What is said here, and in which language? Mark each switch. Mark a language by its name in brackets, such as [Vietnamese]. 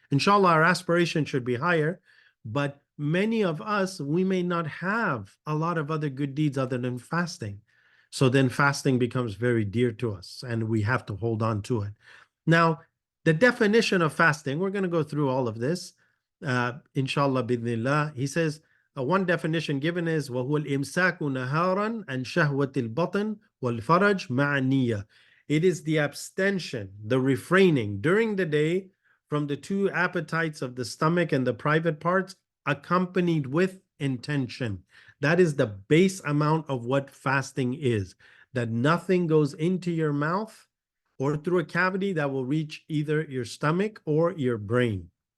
[English] Inshallah, our aspiration should be higher, but many of us, we may not have a lot of other good deeds other than fasting. So then fasting becomes very dear to us and we have to hold on to it. Now, the definition of fasting, we're going to go through all of this. [Arabic] Inshallah, bidnillah. [English] He says, one definition given is [Arabic] وَهُوَ الْإِمْسَاكُ نَهَارًا عَنْ شَهْوَةِ الْبَطْنِ وَالْفَرَجِ مَعَ النِّيَّةِ. [English] It is the abstention, the refraining during the day from the 2 appetites of the stomach and the private parts, accompanied with intention. That is the base amount of what fasting is, that nothing goes into your mouth or through a cavity that will reach either your stomach or your brain.